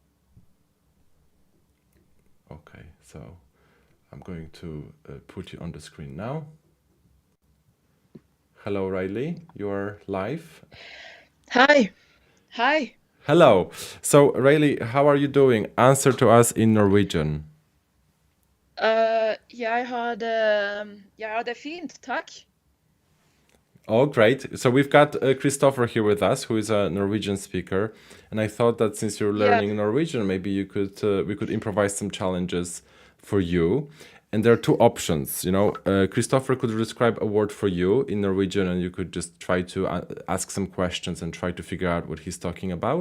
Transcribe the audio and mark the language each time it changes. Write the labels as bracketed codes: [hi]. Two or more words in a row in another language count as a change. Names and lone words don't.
[en] Okay. So I'm going to put you on the screen now. Hello, Rayleigh. You are live. Hi. Hello. So Rayleigh, how are you doing? Answer to us in Norwegian. [no] Jeg har det fint, takk. [en] Oh, great. So we've got Christopher here with us, who is a Norwegian speaker. And I thought that since you're learning Norwegian, maybe we could improvise some challenges for you. And there are two options. You know, Christopher could describe a word for you in Norwegian, and you could just try to ask some questions and try to figure out what he's talking about.